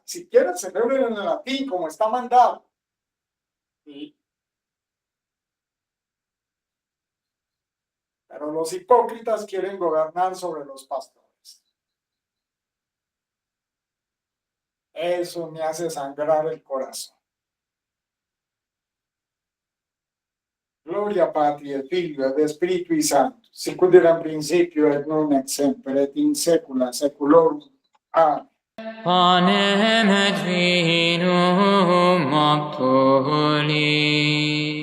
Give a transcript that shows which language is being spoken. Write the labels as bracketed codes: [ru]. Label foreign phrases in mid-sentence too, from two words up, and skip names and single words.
[es] Si quieren, celebren en el latín como está mandado. ¿Sí? Pero los hipócritas quieren gobernar sobre los pastores. Eso me hace sangrar el corazón. [la] Gloria Patri et Filio et Spiritui Sancto, sicut erat in principio et nunc et semper et in saecula saeculorum. Amen. Panem et vinum obtuli.